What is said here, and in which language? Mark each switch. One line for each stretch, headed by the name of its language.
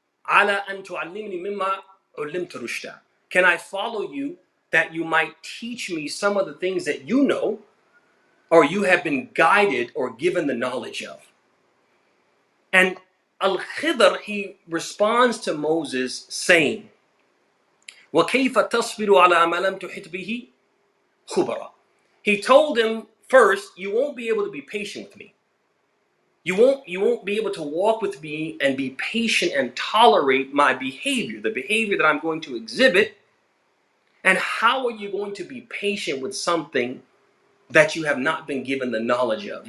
Arabic: Ala an tu'allimni mimma ullimta rushda.
English: Can I follow you that you might teach me some of the things that you know or you have been guided or given the knowledge of? And Al-Khidr, he responds to Moses saying,
Arabic: وَكَيْفَ تَصْبِرُ عَلَى مَا لَمْ تُحِطْ بِهِ خُبْرًا.
English: He told him, first, you won't be able to be patient with me. You won't be able to walk with me and be patient and tolerate my behavior, the behavior that I'm going to exhibit. And how are you going to be patient with something that you have not been given the knowledge of?